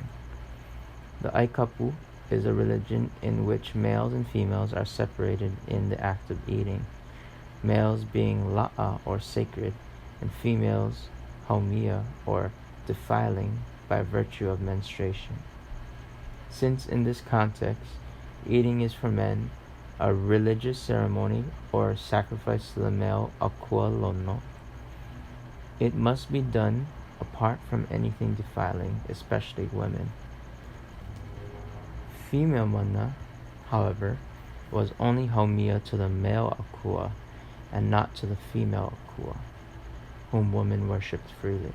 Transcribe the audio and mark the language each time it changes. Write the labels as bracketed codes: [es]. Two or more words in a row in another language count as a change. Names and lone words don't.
[en] The Aikapu is a religion in which males and females are separated in the act of eating, males being la'a or sacred, and females haumia or defiling by virtue of menstruation. Since in this context, eating is for men a religious ceremony or sacrifice to the male akua lono, it must be done apart from anything defiling, especially women. Female mana, however, was only haumia to the male akua and not to the female akua, whom women worshipped freely.